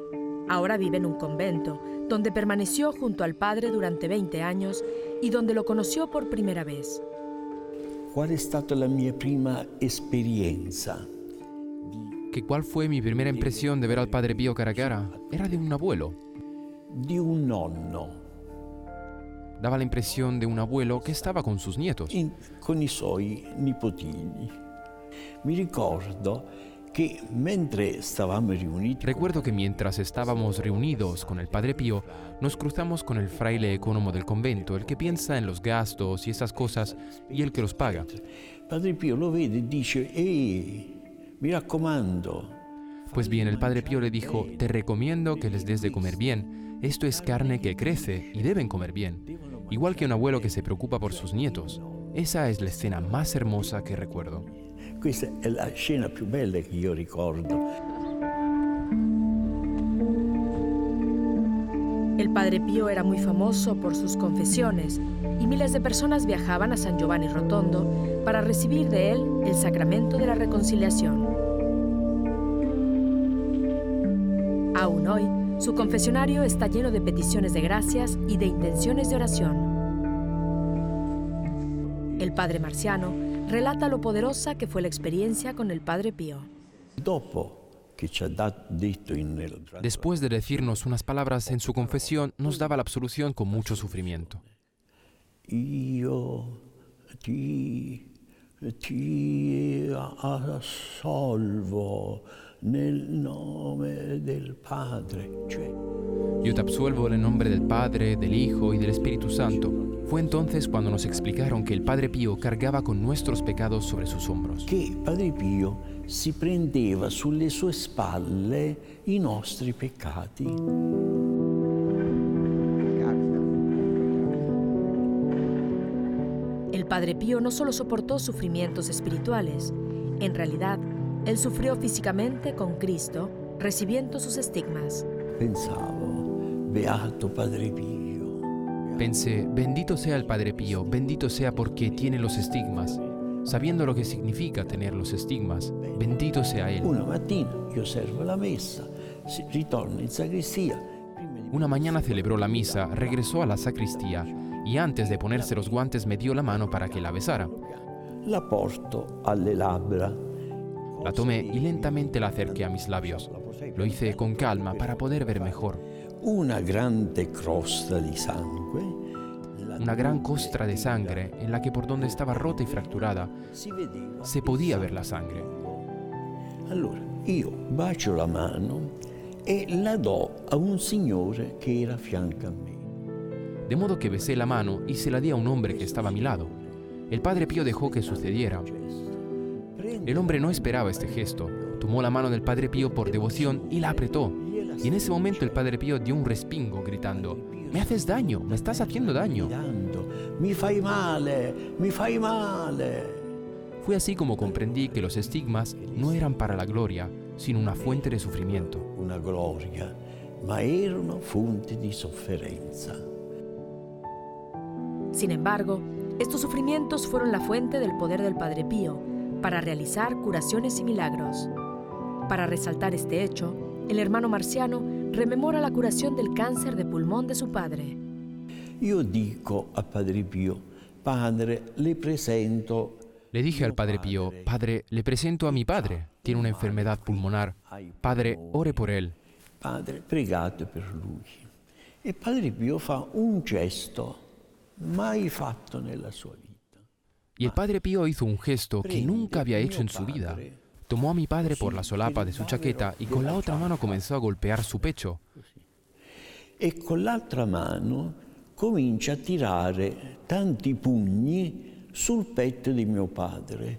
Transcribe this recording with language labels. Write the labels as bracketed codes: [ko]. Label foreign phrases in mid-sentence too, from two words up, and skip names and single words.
[es] Ahora vive en un convento, donde permaneció junto al Padre durante 20 años y donde lo conoció por primera vez. [it] ¿Cuál è stata la mia prima esperienza? [es] ¿Cuál fue mi primera impresión de ver al Padre Pío cara a cara? Era de un abuelo. [it] Di un nonno. [es] Daba la impresión de un abuelo que estaba con sus nietos. [it] Con i suoi nipotini. Mi ricordo che mentre stavamo riuniti... [es] Recuerdo que mientras estábamos reunidos con el Padre Pío, nos cruzamos con el fraile ecónomo del convento, el que piensa en los gastos y esas cosas, y el que los paga. [it] Padre Pío lo vede e dice, mi raccomando. [es] Pues bien, el Padre Pío le dijo, te recomiendo que les des de comer bien. Esto es carne que crece y deben comer bien. Igual que un abuelo que se preocupa por sus nietos. Esa es la escena más hermosa que recuerdo. [it] Questa è la scena più bella che io ricordo. [es] El Padre Pío era muy famoso por sus confesiones y miles de personas viajaban a San Giovanni Rotondo para recibir de él el sacramento de la reconciliación. Aún hoy, su confesionario está lleno de peticiones de gracias y de intenciones de oración. El Padre Marciano relata lo poderosa que fue la experiencia con el Padre Pío. Después de decirnos unas palabras en su confesión, nos daba la absolución con mucho sufrimiento. [it] Io ti assolvo nel nome del Padre. [es] Yo te absuelvo en el nombre del Padre, del Hijo y del Espíritu Santo. Fue entonces cuando nos explicaron que el Padre Pío cargaba con nuestros pecados sobre sus hombros. [it] Che Padre Pio si prendeva sulle sue spalle i nostri peccati. [es] El Padre Pío no solo soportó sufrimientos espirituales, en realidad, él sufrió físicamente con Cristo, recibiendo sus estigmas. [it] Pensavo, beato Padre Pio. [es] Pensé, bendito sea el Padre Pío, bendito sea porque tiene los estigmas. Sabiendo lo que significa tener los estigmas, bendito sea él. [it] Una mattina io servo la messa, ritorno in sacrestia. [es] Una mañana celebró la misa, regresó a la sacristía y antes de ponerse los guantes me dio la mano para que la besara. [it] La porto alle labbra. [es] La tomé y lentamente la acerqué a mis labios. Lo hice con calma para poder ver mejor. [it] Una grande crosta di sangue. [es] Una gran costra de sangre en la que por donde estaba rota y fracturada se podía ver la sangre. [it] Allora io bacio la mano e la do a un signore che era a fianco a me. [es] De modo que besé la mano y se la di a un hombre que estaba a mi lado. El Padre Pío dejó que sucediera. El hombre no esperaba este gesto. Tomó la mano del Padre Pío por devoción y la apretó. Y en ese momento el Padre Pío dio un respingo gritando: «Me haces daño, me estás haciendo daño». [it] Mi fai male, mi fai male. [es] Fue así como comprendí que los estigmas no eran para la gloria, sino una fuente de sufrimiento. [it] Una gloria, ma erano fonte di sofferenza. [es] Sin embargo, estos sufrimientos fueron la fuente del poder del Padre Pío para realizar curaciones y milagros. Para resaltar este hecho, el hermano Marciano rememora la curación del cáncer de pulmón de su padre. [it] Io dico a Padre Pio, Padre, le presento. [es] Le dije al Padre Pío: «Padre, le presento a mi padre. Tiene una enfermedad pulmonar. Padre, ore por él». [it] Padre, pregate per lui. E Padre Pio fa un gesto mai fatto nella sua vita. [es] Y el Padre Pío hizo un gesto que nunca había hecho en su vida. Tomó a mi padre por la solapa de su chaqueta y con la otra mano comenzó a golpear su pecho. [it] E con l'altra mano comincia a tirare tanti pugni sul petto di mio padre.